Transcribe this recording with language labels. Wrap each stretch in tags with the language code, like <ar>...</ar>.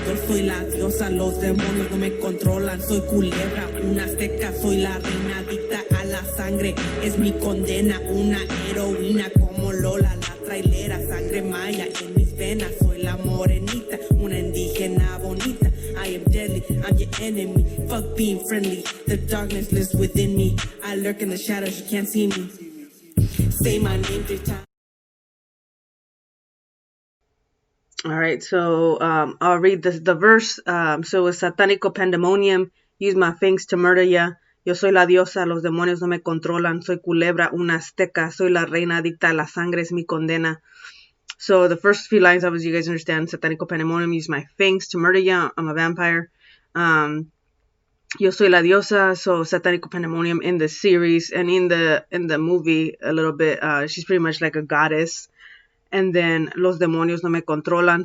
<es>Yo soy la diosa, los demonios no me controlan. Soy culebra, una azteca. Soy la reina adicta a la sangre. Es mi condena, una heroína como Lola, la trailera. Sangre maya en mis venas. Soy la morenita, una indígena bonita.</es> <en>I am deadly, I'm your enemy. Fuck being friendly, the darkness lives within me. I lurk in the shadows, you can't see me. Say my name 3 times. All right, so I'll read the verse. So it's Satanico Pandemonium. Use my fangs to murder ya.</en> <es>Yo soy la diosa, los demonios no me controlan. Soy culebra, una azteca. Soy la reina adicta a la sangre, es mi condena.</es> <en>So the first few lines, obviously, you guys understand. Satanico Pandemonium, use my fangs to murder ya. I'm a vampire.</en> <es>Yo soy la diosa.</es> <en>So Satanico Pandemonium in the series and in the movie a little bit. She's pretty much like a goddess. And then</en> <es>los demonios no me controlan.</es>